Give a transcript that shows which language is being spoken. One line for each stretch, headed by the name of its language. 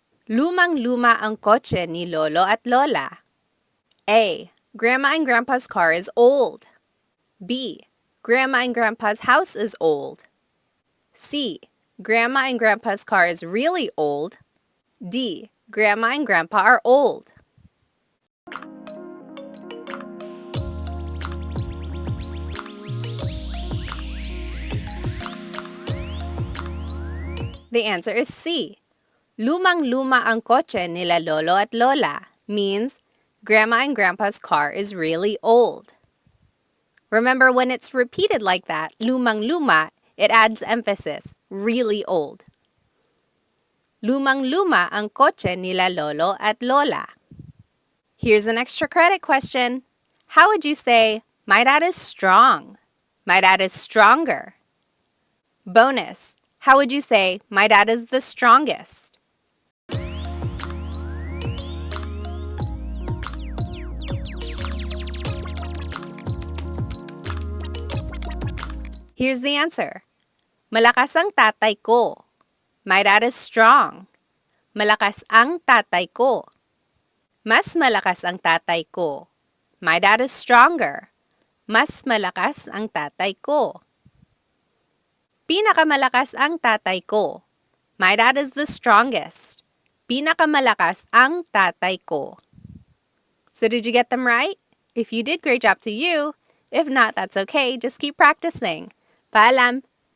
Filipino: Lumang-luma ang kotse ni Lolo at Lola. A.
English: Grandma and Grandpa's car is old. B. Grandma and Grandpa's house is old. C. Grandma and Grandpa's car is really old. D. Grandma and Grandpa are old. The answer is C.
Filipino: Lumang-luma ang kotse nila Lolo at Lola
English: means Grandma and Grandpa's car is really old. Remember, when it's repeated like that, lumang-luma, it adds emphasis, really old.
Filipino: Lumang-luma ang kotse nila Lolo at Lola.
English: Here's an extra credit question. How would you say, my dad is strong? My dad is stronger. Bonus. How would you say, my dad is the strongest? Here's the answer.
Filipino: Malakas ang tatay ko.
English: My dad is strong.
Filipino: Malakas ang tatay ko. Mas malakas ang tatay ko.
English: My dad is stronger.
Filipino: Mas malakas ang tatay ko. Pinakamalakas ang tatay ko.
English: My dad is the strongest.
Filipino: Pinakamalakas ang tatay ko.
English: So did you get them right? If you did, great job to you. If not, that's okay. Just keep practicing. Paalam!